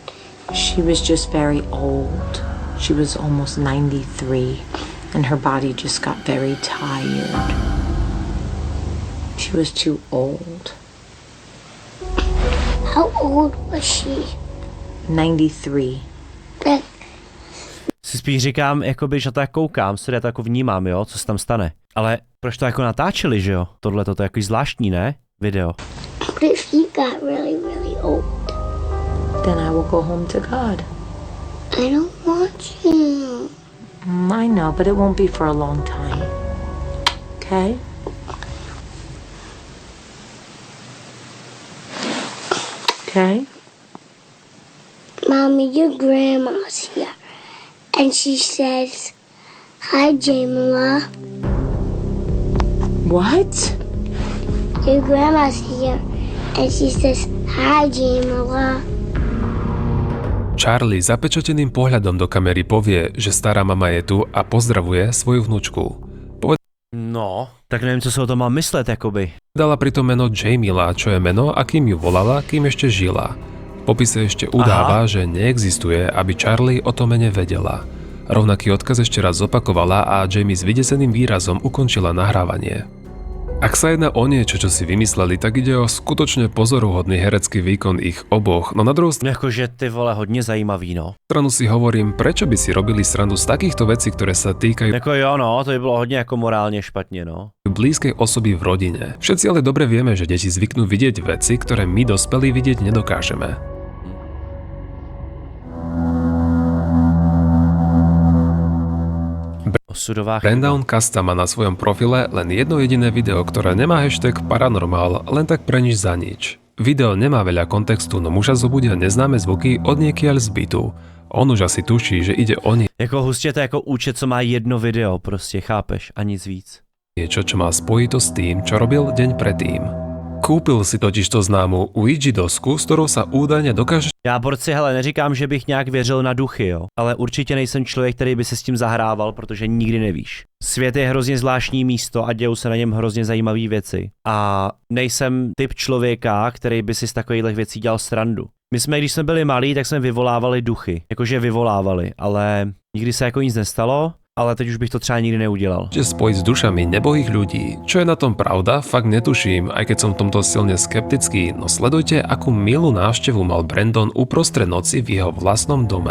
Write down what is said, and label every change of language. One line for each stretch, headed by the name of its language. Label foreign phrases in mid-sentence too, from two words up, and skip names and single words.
English: She was just very old. She was almost 93, and her body just got very tired. She was too old. How old was she? 93. Like,
Czech: Si spíš říkám, jakoby, že to jak koukám, se to jako vnímám, jo, co se tam stane. Ale proč to jako natáčeli, že jo? Tohle to je jako zvláštní, ne? Video.
English: what if you got really, really old? Then I will go home to God. I don't want you. I know, but it won't be for a long time. Okay? Okay? Mommy, your grandma's here. And she says, "Hi, Jamila." What? Your grandma's here. And she says, "Hi, Jamila."
Slovak: Charlie zapečateným pohľadom do kamery povie, že stará mama je tu a pozdravuje svoju vnučku.
Czech: No, tak nevím, co si o tom mám myslet, jakoby.
Slovak: Dala pritom meno Jamila, čo je meno, akým ju volala, kým ešte žila. V popise ešte udáva, že neexistuje, aby Charlie o tom mene vedela. Rovnaký odkaz ešte raz zopakovala a Jamie s vydeseným výrazom ukončila nahrávanie. Ak sa jedná o niečo, čo si vymysleli, tak ide o skutočne pozoruhodný herecký výkon ich oboch, no na druhú
Czech: Jakože ty vole, hodně zajímavý, no.
Slovak: stranu si hovorím, prečo by si robili srandu z takýchto vecí, ktoré sa týkajú
Czech: Jako jo, no, to by bylo hodně jako morálně špatně, no.
Slovak: blízkej osoby v rodine. Všetci ale dobre vieme, že deti zvyknú vidieť veci, ktoré my dospelí vidieť nedokážeme. Osudová chyba. Brandon Casta má na svojom profile len jedno jediné video, ktoré nemá hashtag paranormal, len tak pre nič za nič. Video nemá veľa kontextu, no muža zobudia neznáme zvuky od niekiaľ z bytu. On už asi tuší, že ide o
Czech: Jako hustě to je jako účet, co má jedno video, prostě, chápeš, a nic víc.
Slovak: niečo, čo má spojito s tým, čo robil deň predtým. Kúpil si totižto známu Ouija dosku, s ktorou sa údajne dokáže
Czech: Já, borci, hele, neříkám, že bych nějak věřil na duchy, jo, ale určitě nejsem člověk, který by se s tím zahrával, protože nikdy nevíš. Svět je hrozně zvláštní místo a dějou se na něm hrozně zajímavé věci. A nejsem typ člověka, který by si z takových věcí dělal srandu. My jsme, když jsme byli malí, tak jsme vyvolávali duchy, jakože vyvolávali, ale nikdy se jako nic nestalo. Ale teď už bych to třeba nikdy neudělal.
Slovak: spojiť s dušami nebohých ľudí. Čo je na tom pravda, fakt netuším, aj keď som v tomto silne skeptický, no sledujte, akú milú návštevu mal Brandon uprostred noci v jeho vlastnom dome.